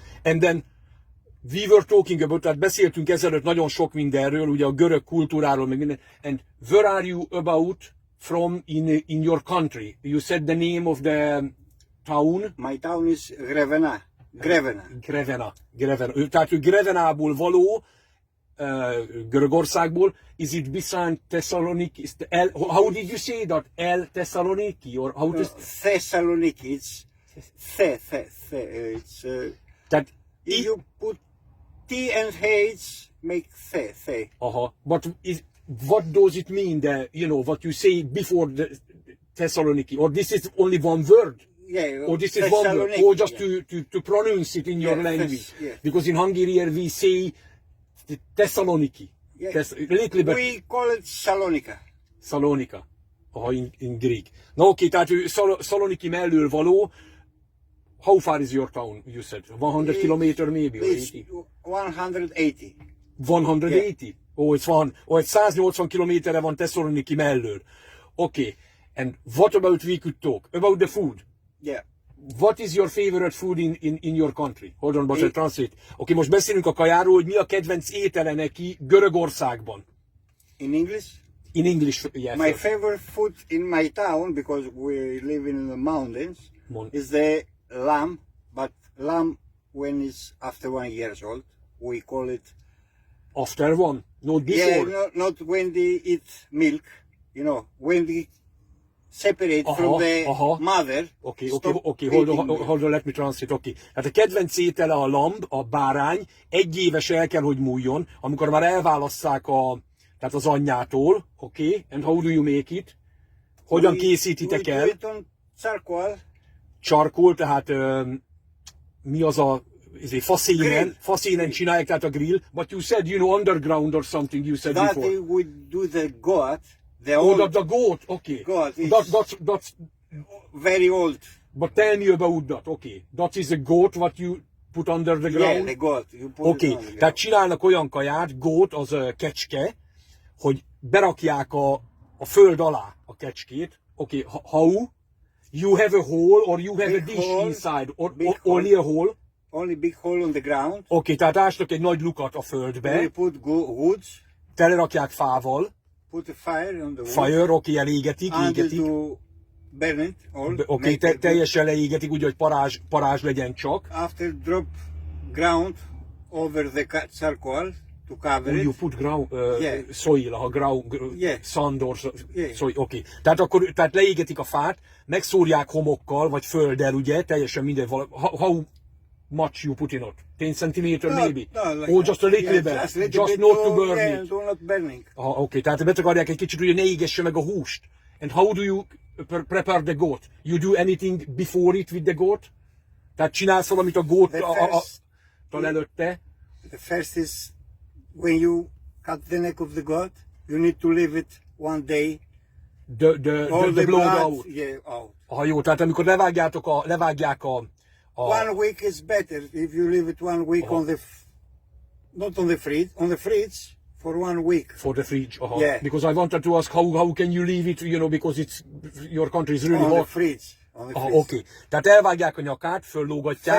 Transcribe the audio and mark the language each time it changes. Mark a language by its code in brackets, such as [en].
[en] And then we were talking about, [hu] tehát beszéltünk ezelőtt nagyon sok mindenről, ugye a görög kultúráról, meg minden. [en] And where are you about from in your country? You said the name of the town? My town is Grevena. Grevena. Grevena. [hu] Tehát ő Grevenából való, Görögországból. [en] Is it beside Thessaloniki? How did you say that? El Thessaloniki? Or how does... Thessaloniki. It's it's Tehát if you put T and H, make the. Aha. But what does it mean that, you know, what you say before the Thessaloniki? Or this is only one word? Yeah. Or this is one word? Or just yeah. to pronounce it in your language? Yeah. Because in Hungarian we say Thessaloniki. Yeah. Little bit. We call it Salonika. Salonika. Aha, in Greek. [hu] Na oké, tehát ő Szaloniki mellől való. [en] How far is your town, you said? 100 kilometer maybe? Or It's 80? 180. 180? Yeah. Oh, it's 180 [hu] kilométerre van Thessaloniki mellől. [en] Okay. And what about we could talk? About the food. Yeah. What is your favorite food in your country? Hold on, but I translate. [hu] Okay, most beszélünk a kajáról, hogy mi a kedvenc étele neki Görögországban. [en] In English? In English, yes. My favorite food in my town, because we live in the mountains, is the lamb. But lamb, when it's after 1 year old, we call it... After one? Not before? Yeah, not when they eat milk. You know, when they separate from the mother. Okay, hold on, let me translate. Okay. [hu] Hát a kedvenc étele a lamb, a bárány, 1 éves el kell, hogy múljon, amikor már elválasszák tehát az anyjától. [en] Okay, and how do you make it? [hu] Hogyan készítitek el? [en] We do it on charcoal. [hu] Charcoal, tehát mi az a faszénen csinálják, tehát a grill. [en] But you said, you know, underground or something, you said that before. We do the goat. The goat, okay. Goat, that's very old. But tell me about that, okay. That is a goat what you put under the ground? Yeah, the goat. You put okay. it on the ground. [hu] Tehát csinálnak olyan kaját, goat, az kecske, hogy berakják a föld alá a kecskét. [en] Okay, how? You have a hole or you have a dish hole, inside? Or only a hole? Only big hole on the ground. [hu] Okay, tehát ástak egy nagy lukat a földbe. [en] We put woods. [hu] Telerakják fával. [en] Put a fire on the wood. [hu] Fire, okay, elégetik, égetik. [en] To burn it all. [hu] Okay, teljesen leégetik, úgy, hogy parázs legyen csak. [en] After drop ground over the charcoal to cover it. You put soil, sand or soil, okay. [hu] Tehát leégetik a fát, megszórják homokkal, vagy földdel, ugye, teljesen minden [en] how much you put in it? 10 centimeter maybe? Like or just a little bit? Just not to burn it? Not burning. [hu] Okay, tehát betakarják egy kicsit, ugye ne égesse meg a húst. [en] And how do you prepare the goat? You do anything before it with the goat? [hu] Tehát csinálsz valamit a goat-tal előtte? [en] The first is when you cut the neck of the goat, you need to leave it 1 day the blood out. Yeah, out. [hu] Aha, jó, tehát amikor levágják a [en] 1 week is better if you leave it 1 week on the, not on the fridge for 1 week. for the fridge. Aha. Yeah. Because I wanted to ask how can you leave it, you know, because your country is really On the hot. fridge. On the Aha, fridge. [hu] oké. Tehát elvágják a nyakát, föllógatják,